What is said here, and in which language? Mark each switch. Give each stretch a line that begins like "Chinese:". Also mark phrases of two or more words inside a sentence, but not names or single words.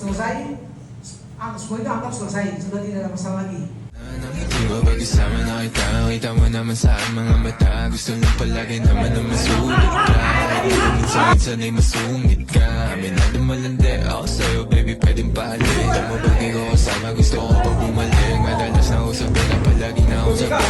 Indonesian: selesai, semua itu anggap selesai, sudah tidak ada masalah lagi.
Filipino: Di ba pag-isama na kita? Kita mo naman sa mga mata. Gusto lang palagi naman na masulit ka. Minsan ay masungit ka. Amin na lumalandi ako sa'yo, baby, pwedeng pahalik. Alam mo ba di ko kasama, gusto ko pa bumalik. Madalas na usapin na palagi na usapin.